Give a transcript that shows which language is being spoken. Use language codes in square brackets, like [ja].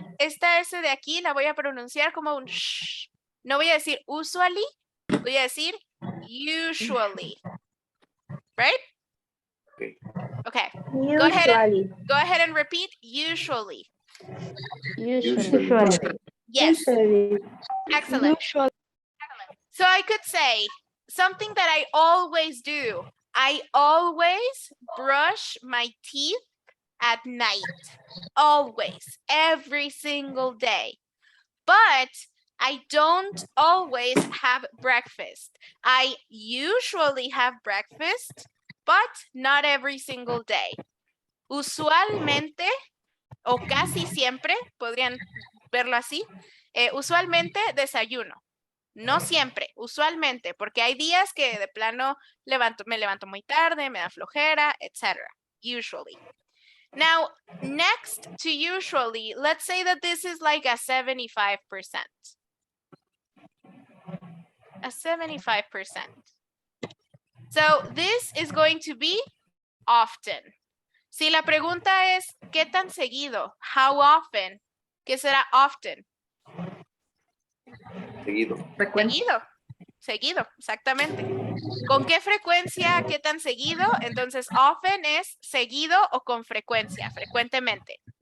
[es] S de aquí la voy a pronunciar como un sh. No voy a decir usually, voy a decir usually. [en] Right? Okay. Okay. Go ahead Usually. Go ahead and repeat usually. Usually. Usually. Yes. Usually. Excellent. So I could say something that I always do. I always brush my teeth at night. Always. Every single day. But I don't always have breakfast. I usually have breakfast, but not every single day. [es] Usualmente, o casi siempre, podrían verlo así, usualmente desayuno. No siempre, usualmente, porque hay días que de plano me levanto muy tarde, me da flojera, etc. [en] Usually. Now, next to usually, let's say that this is like a 75%. A 75%. So this is going to be often. [es] Si la pregunta es, ¿qué tan seguido? [en] How often? [es] ¿Qué será [en] often? [es] Seguido. Frecuente. Seguido, exactamente. ¿Con qué frecuencia? ¿Qué tan seguido? Entonces, often es seguido o con frecuencia, frecuentemente.